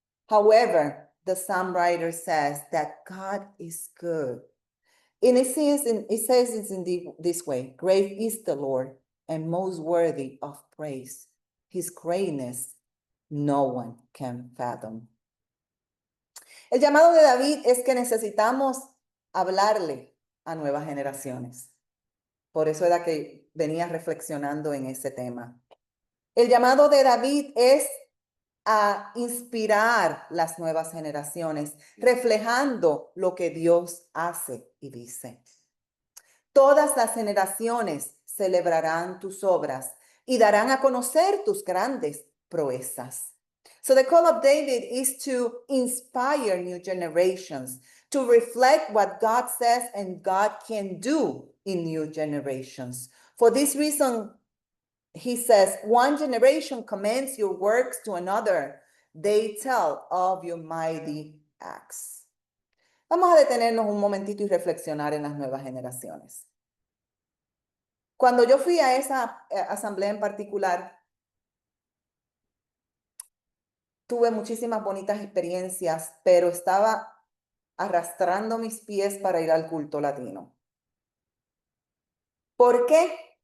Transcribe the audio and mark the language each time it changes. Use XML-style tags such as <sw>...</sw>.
<en>However, the psalm writer says that God is good. And it says in this way, great is the Lord and most worthy of praise. His greatness no one can fathom.</en> <es>El llamado de David es que necesitamos hablarle a nuevas generaciones. Por eso era que venía reflexionando en ese tema. El llamado de David es a inspirar las nuevas generaciones, reflejando lo que Dios hace y dice. Todas las generaciones celebrarán tus obras y darán a conocer tus grandes proezas.</es> <en>So the call of David is to inspire new generations, to reflect what God says and God can do in new generations. For this reason, he says, one generation commends your works to another. They tell of your mighty acts.</en> <es>Vamos a detenernos un momentito y reflexionar en las nuevas generaciones. Cuando yo fui a esa asamblea en particular, tuve muchísimas bonitas experiencias, pero estaba arrastrando mis pies para ir al culto latino. ¿Por qué?</es>